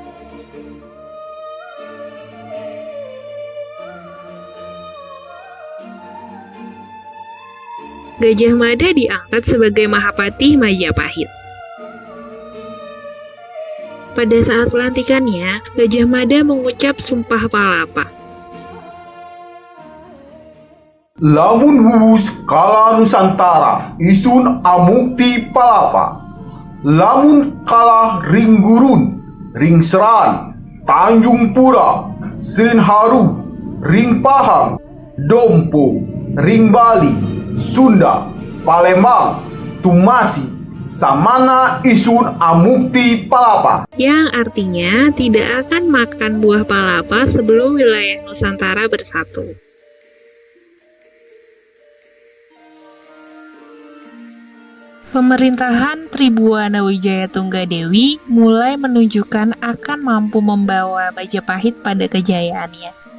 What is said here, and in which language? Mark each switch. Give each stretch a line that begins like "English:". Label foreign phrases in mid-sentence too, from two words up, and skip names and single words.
Indonesian: Gajah Mada diangkat sebagai Mahapatih Majapahit. Pada saat pelantikannya, Gajah Mada mengucap Sumpah Palapa.
Kawi: Lamun huwus kala Nusantara isun amukti palapa. Lamun kalah ring gurun, ring seran, Tanjung Pura, Serinharu, ring Pahang, Dompo, ring Bali, Sunda, Palembang, Tumasi Samana Isun Amukti Palapa.
Indonesian: yang artinya tidak akan makan buah palapa sebelum wilayah Nusantara bersatu. Pemerintahan Tribuana Wijaya Tunggadewi mulai menunjukkan akan mampu membawa Majapahit pada kejayaannya.